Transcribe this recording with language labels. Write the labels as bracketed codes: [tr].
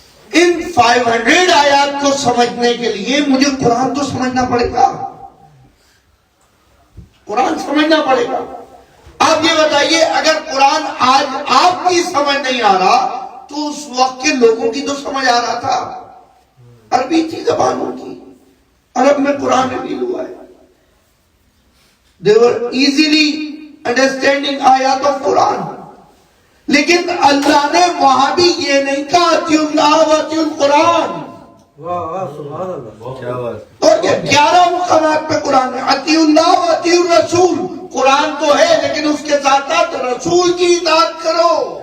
[ur] ان 500 آیات کو سمجھنے کے لیے مجھے قرآن تو سمجھنا پڑے گا، قرآن سمجھنا پڑے گا. آپ یہ بتائیے، اگر قرآن آج آپ کی سمجھ نہیں آ رہا تو اس وقت کے لوگوں کی تو سمجھ آ رہا تھا. عربی تھی زبانوں کی، عرب میں قرآن نازل ہوا ہے. [en] They were easily understanding آیات of Quran. [ur] لیکن اللہ نے وہاں بھی یہ نہیں کہا [ar] اطیعوا اللہ و اطیعوا القرآن. [ur] کیا بات، اور یہ 11 مقامات پہ قرآن ہے. [ar] اطیعوا اللہ و اطیعوا الرسول. [ur] قرآن تو ہے لیکن اس کے ساتھ ساتھ رسول کی اطاعت کرو.